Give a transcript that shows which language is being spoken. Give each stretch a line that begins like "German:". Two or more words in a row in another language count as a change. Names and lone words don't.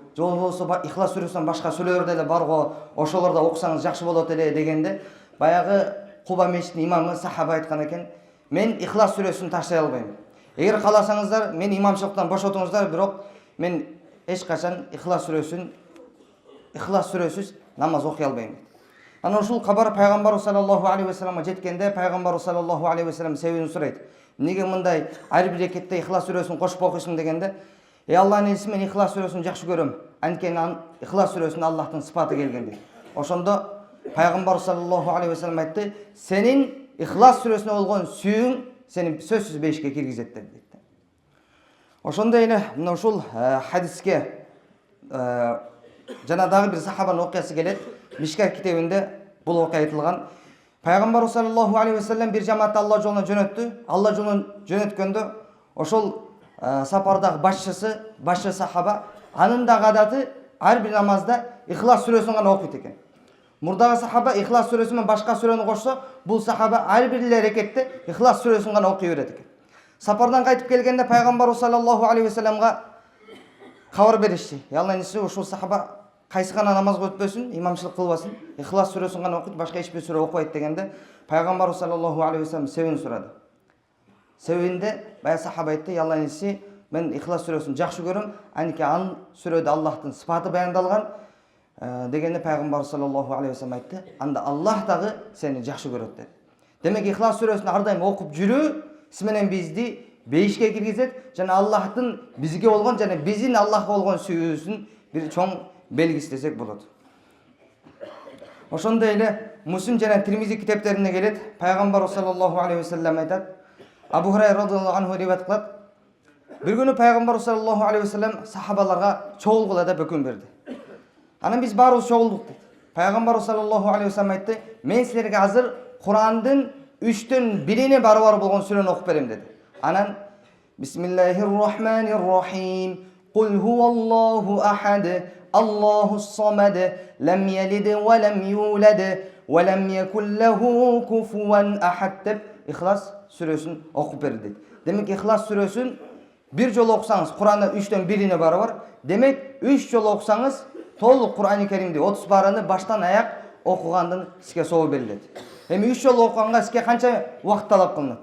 Kyrgyz: Же болбосо Ихлас сүрөсүнөн башка сүрөлөр деле барго, ошолорду окусаңыз жакшы болот эле дегенде, баягы Куба мешитинин имамы сахаба айткан экен, мен Ихлас сүрөсүн таштай албайм. Эгер кааласаңыздар, мен имамчылыктан бошотуңуздар, бирок мен эч качан Ихлас сүрөсүз намаз окуй албайм. Анан ушул кабар Пайгамбар
Arabic: صلى الله عليه وسلم
Kyrgyz: жеткенде, Пайгамбар
Arabic: صلى الله عليه وسلم
Kyrgyz: себебин сурайт. Неге мындай ар бир рекетте Ихлас сүрөсүн кошуп окуйсуң дегенде, Аллахтын элчиси, мен Ихлас сүрөсүн жакшы көрөм. Анткени Ихлас сүрөсүнө Аллахтын сыпаты келген дейт. Ошондо Пайгамбар
Arabic: صلى الله عليه وسلم
Kyrgyz: айтты, сенин Ихлас сүрөсүнө болгон сүйүүң сени сөзсүз бейишке киргизет дейт. Ошондой эле мына ушул хадиске жана дагы бир сахабанын окуясы келет. Мишкат китебинде бул окуя айтылган. Пайгамбар
Arabic: صلى الله عليه وسلم
Kyrgyz: бир жамаатты Алла жолуна жөнөттү. Алла жолуна жөнөткөндө ошол сапардагы башчы сахаба анын дагы адаты ар бир намазда Ихлас сүрөсүн гана окуйт экен. Мурдагы сахаба Ихлас сүрөсү менен башка сүрөнү кошсо, бул сахаба ар бир рекетте Ихлас сүрөсүн гана окуй берет экен. Сапардан кайтып келгенде Пайгамбар
Arabic: صلى الله عليه وسلم
Kyrgyz: кабар беришти. Алланын элчиси ушул сахаба кайсы гана намазга өтпөсүн, имамчылык кылбасын, Ихлас сүрөсүн гана окуйт, башка эч бир сүрө окубайт дегенде, Пайгамбар
Arabic: صلى الله عليه وسلم
Kyrgyz: себебин сурады. Себебинде бая сахаба айтты, Алланын элчиси, мен Ихлас сүрөсүн жакшы көрөм, анткени ал сүрөдө Аллахтын сыпаты баяндалган дегенде Пайгамбар
Arabic: صلى الله عليه وسلم
Kyrgyz: айтты, анда Аллах дагы сени жакшы көрөт деди. Демек Ихлас сүрөсүн ар дайым окуп жүрүү сиз менен бизди бейишке киргизет жана Аллахтын бизге болгон жана биздин Аллахка болгон сүйүүбүздүн бир чоң белгиси десек болот. Ошондой эле Муслим жана Тирмизи китептеринде келет, Пайгамбар
Arabic: صلى الله عليه وسلم
Kyrgyz: айтат, Абу Хурайра
Arabic: رضي الله عنه
Kyrgyz: риваят кылат. Бир күнү Пайгамбар
Arabic: صلى الله عليه وسلم
Kyrgyz: сахабаларга чогулгула деп өкүм берди. Анан биз баарыбыз чогулдук дейт. Пайгамбар
Arabic: صلى الله عليه وسلم
Kyrgyz: айтты, мен силерге азыр Курандын 3төн 1-ине барабар болгон сүрөнү окуп берем деди.
Arabic: Анан بسم الله الرحمن الرحيم. قل هو الله أحد. الله الصمد. لم يلد ولم يولد ولم يكن له كفوا أحد
Kyrgyz: деп Ихлас сүрөсүн окуп берди дейт. Демек Ихлас сүрөсүн бир жолу окусаңыз Курандын 3төн 1-ине барабар. Демек 3 жолу окусаңыз толук Кур'ани Керимди 30 бараны баштан аяк окугандын сизге соо берилет. Эми 3 жолу окуганга сизге канча убакыт талап кылынат?